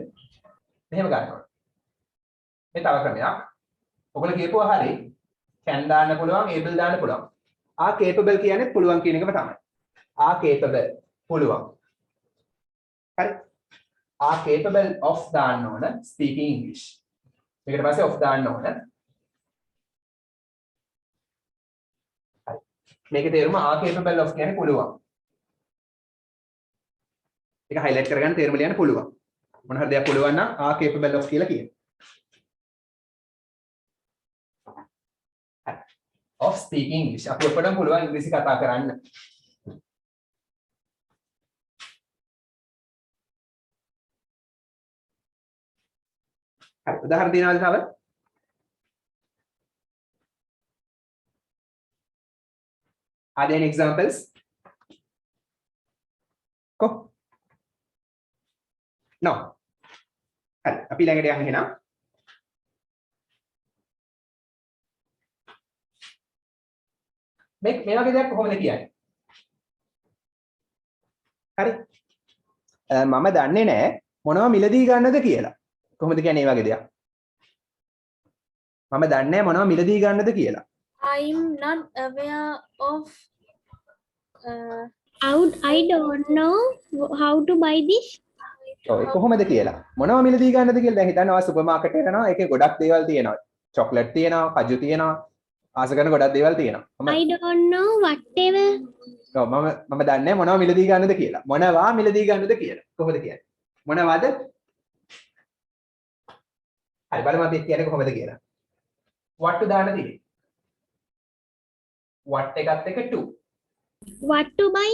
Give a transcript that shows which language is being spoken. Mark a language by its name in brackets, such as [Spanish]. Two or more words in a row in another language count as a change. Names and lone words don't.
[Sinhala] මෙහෙම ගන්නවා. මේ තව ක්‍රමයක්. ඔයගොල්ලෝ කියපුවා හරි. can දාන්න පුළුවන්, able දාන්න පුළුවන්. ආ capable කියන්නේ පුළුවන් කියන එකම තමයි. ආ capable පුළුවන්. හරි. ආ [English] capable of [Sinhala] දාන්න ඕන [English] speaking English. [Sinhala] මේකට පස්සේ of දාන්න ඕන. හරි. මේකේ තේරුම ආ [English] capable of [Sinhala] කියන්නේ පුළුවන්. ඒක highlight කරගන්න තේරුම ලියන්න පුළුවන්. මොන හරි දෙයක් පුළුවන් නම් ආ [English] capable of [Sinhala] කියලා කියනවා. [English] of speaking English. [Sinhala] අපි ඔක්කොටම පුළුවන් ඉංග්‍රීසි කතා කරන්න. හරි උදාහරණ දෙනවද තව? [English] Are there any examples? Go. No. [Sinhala] හරි අපි ළඟට යන්න එහෙනම්. මේ වගේ දෙයක් කොහොමද කියන්නේ? හරි. මම දන්නේ නැහැ මොනව මිලදී ගන්නද කියලා. කොහොමද කියන්නේ මේ වගේ දෙයක්? මම දන්නේ නැහැ මොනව මිලදී ගන්නද කියලා. [English] I'm not aware of. I don't know how to buy this. [Sinhala] ඔය කොහොමද කියලා. මොනව මිලදී ගන්නද කියලා දැන් හිතනවා සුපර් මාකට් එකට යනවා. ඒකේ ගොඩක් දේවල් තියෙනවා. චොක්ලට් තියෙනවා, කජු තියෙනවා. ආස කරන ගොඩක් දේවල් තියෙනවා. [English] I don't know whatever. [Sinhala] ඔව් මම දන්නේ නැහැ මොනව මිලදී ගන්නද කියලා. මොනවා මිලදී ගන්නද කියලා. කොහොමද කියන්නේ? මොනවද? හරි බලමු අපි කියන්නේ කොහොමද කියලා. what දාන්න තියෙන්නේ. what එකත් එක to. [English] What to buy?